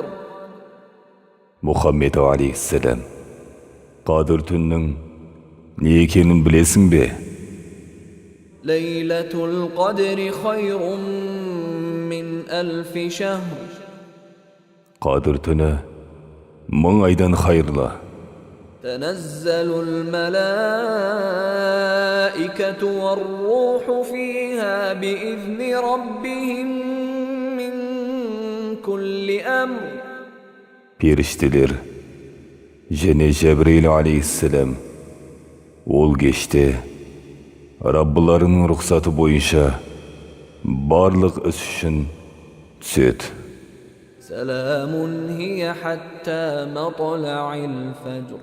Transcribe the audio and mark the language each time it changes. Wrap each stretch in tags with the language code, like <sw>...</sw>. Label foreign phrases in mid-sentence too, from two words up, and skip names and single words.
<kk>Мұхаммед алейхиссалам, Қадір түннің не екенін білесің бе?</kk> <ar>ليلة القدر خير من ألف شهر.</ar> <kk>Қадір түні 1000 айдан хайырлы.</kk> <ar>تنزل الملائكة والروح فيها بإذن ربهم من كل أمر.</ar> <kk>Періштелер және Жәбірейіл алейхиссалам ол кеште Раббыларының рұқсаты бойынша барлық іс үшін түседі.</kk> <ar>سلام هي حتى مطلع الفجر.</ar>